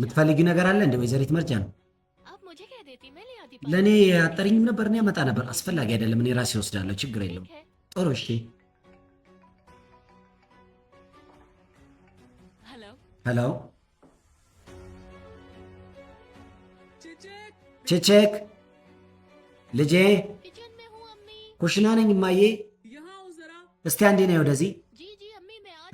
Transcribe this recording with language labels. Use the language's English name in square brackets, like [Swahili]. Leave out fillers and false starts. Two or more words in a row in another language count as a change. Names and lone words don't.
[Amharic] የምትፈልጊው ነገር አለ እንደ ወይዘሪት መርጃን? [Urdu] आप मुझे कह देती मैं ले आती [Amharic] ለእኔ አጠሪኝም ነበር፣ እኔ ያመጣ ነበር። አስፈላጊ አይደለም፣ እኔ ራሴ ወስዳለሁ፣ ችግር የለውም። [Urdu] ठीक है [Amharic] ጥሩ እሺ። [Urdu] हेलो [Amharic] ሄሎ [Urdu] चिचिक [Amharic] ቼቼክ ልጄ፣ [Urdu] किचन में हूँ अम्मी [Amharic] ኩሽና ነኝ እማዬ። [Urdu] यहाँ आओ जरा [Amharic] እስቲ አንዴ ነይ ወደዚህ። [Urdu] जी जी अम्मी मैं आ